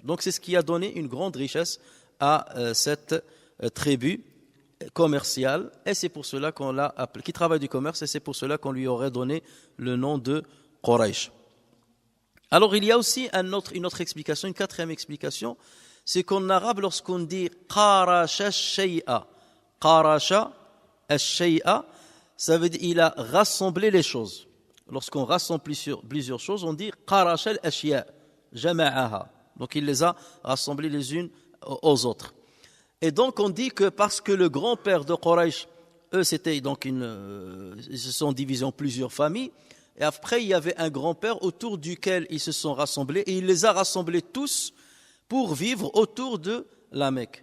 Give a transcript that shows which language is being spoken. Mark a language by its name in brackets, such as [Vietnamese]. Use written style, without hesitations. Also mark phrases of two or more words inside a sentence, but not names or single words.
[French] Donc c'est ce qui a donné une grande richesse à cette tribu commerciale, et c'est pour cela qu'on l'a appelé, qui travaille du commerce, et c'est pour cela qu'on lui aurait donné le nom de Quraysh. Alors il y a aussi une autre explication, une quatrième explication, c'est qu'en arabe, lorsqu'on dit [Arabic] قرش الشيء, قرش الشيء, [French] ça veut dire il a rassemblé les choses. Lorsqu'on rassemble plusieurs choses, on dit [Arabic] قرش الأشياء، جمعها. [French] Donc il les a rassemblées les unes aux autres. Et donc on dit que parce que le grand-père de Quraysh, eux c'était donc ils se sont divisés en plusieurs familles, et après il y avait un grand-père autour duquel ils se sont rassemblés, et il les a rassemblés tous pour vivre autour de la Mecque.